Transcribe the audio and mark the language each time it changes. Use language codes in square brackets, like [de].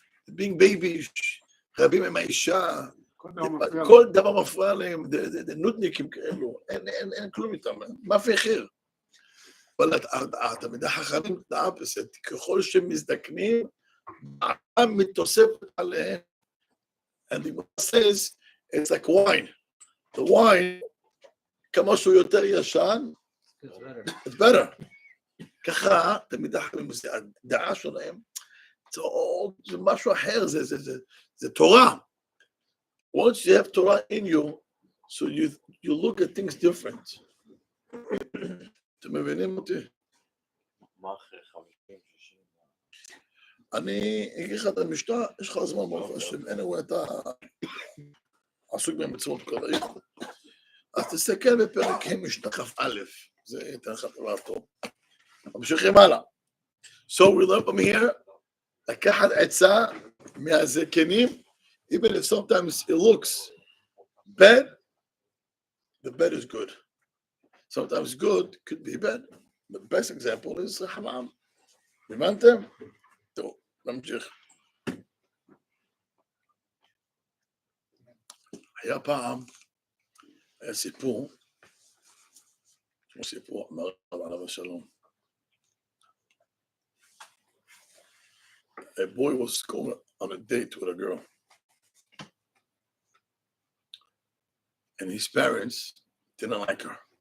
[en] being babies, [he] רבים עם האישה, כל דבר מפריע להם, נודניקים כאלו, אין כלום איתם, מה פחיר? אבל התלמידי חכמים, ככל שהם מזדקנים, דעתם מתוספת עליהם. [en] And the Gemara says, it's like wine. The wine, [he] כמה שהוא יותר ישן, [en] it's better. [he] ככה, תלמידי חכמים, הדעה שלהם, זה משהו אחר, זה תורה. [en] Once you have Torah in you, so you look at things different. [he] אתם מבינים אותי? מה אחרי 50, 60? אני אגיד לך את המשנה, יש לך זמן ברוך השם, anyway, אתה עסוק במצוות כל היום. אז תסתכל בפרק משנה כ"א, זה ייתן לך דבר טוב. ממשיכים הלאה. [en] So we learn from here, [he] לקחת עצה מהזקנים, [en] even if sometimes it looks bad, the bad is good. Sometimes good could be bad. The best example is רחמם. [he] הבנתם? טוב, נמשיך. היה פעם, היה סיפור, אמר עליו השלום. [en] A boy was going on a date with a girl. And his parents didn't like her.